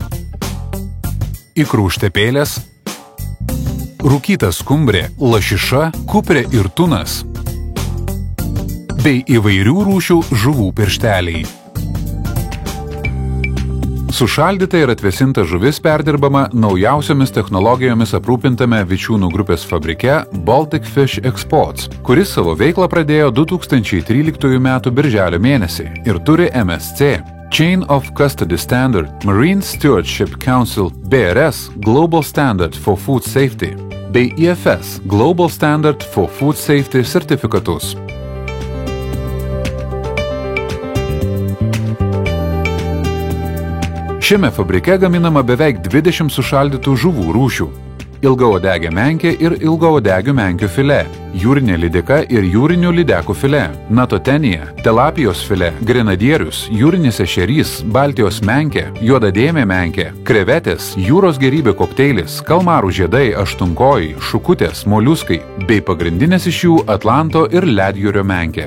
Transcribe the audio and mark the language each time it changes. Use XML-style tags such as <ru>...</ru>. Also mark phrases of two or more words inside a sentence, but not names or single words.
<lt>Ikrų štepėlės, rūkyta skumbrė, lašiša, kuprė ir tunas, bei įvairių rūšių žuvų piršteliai. Sušaldyta ir atvėsinta žuvis perdirbama naujausiomis technologijomis aprūpintame Vičiūnų grupės fabrike Baltic Fish Exports, kuris savo veiklą pradėjo 2013 m. birželio mėnesį ir turi MSC Chain of Custody Standard, Marine Stewardship Council BRS Global Standard for Food Safety bei IFS Global Standard for Food Safety sertifikatus. Šiame fabrike gaminama beveik 20 sušaldytų žuvų rūšių – ilgaodegė menkė ir ilgaodegių menkių filė, jūrinė lydeka ir jūrinių lydekų filė, natotenija, telapijos filė, grenadierius, jūrinis ešerys, baltijos menkė, juodadėmė menkė, krevetės, jūros gėrybių kokteilis, kalmarų žiedai, aštunkojai, šukutės, moliuskai bei pagrindinės iš jų Atlanto ir ledjūrio menkė.</lt>